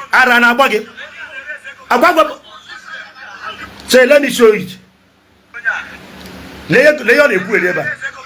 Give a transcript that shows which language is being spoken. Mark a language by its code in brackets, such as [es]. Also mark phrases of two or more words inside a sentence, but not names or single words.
[ig] Ara na-agba gị. Agwa, agwa. [en] So let me show you. [ig] Lee, lee, ọ na-ekwu eri ebe a.